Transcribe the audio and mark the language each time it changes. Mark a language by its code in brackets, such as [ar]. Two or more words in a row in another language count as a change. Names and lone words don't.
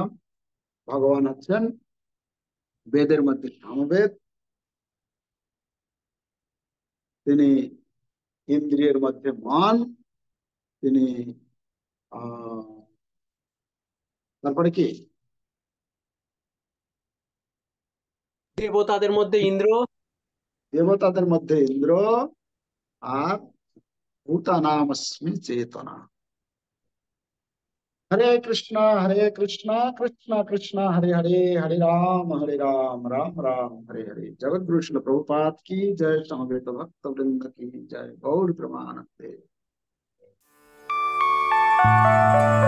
[bn] ভগবান হচ্ছেন বেদের মধ্যে সামবেদ, তিনি ইন্দ্রিয়ের মধ্যে মন, তিনি আহ তারপরে কি, দেবতাদের মধ্যে ইন্দ্র। দেবতাদের মধ্যে ইন্দ্র, আর [sa] ভূতানামস্মি চেতনা। [hi] हरे कृष्णा कृष्णा कृष्णा हरे हरे, हरे राम राम राम हरे हरे। जगत गुरु श्रील प्रभुपाद की जय, समवेत भक्त वृंद की जय, गौर प्रमानंदे।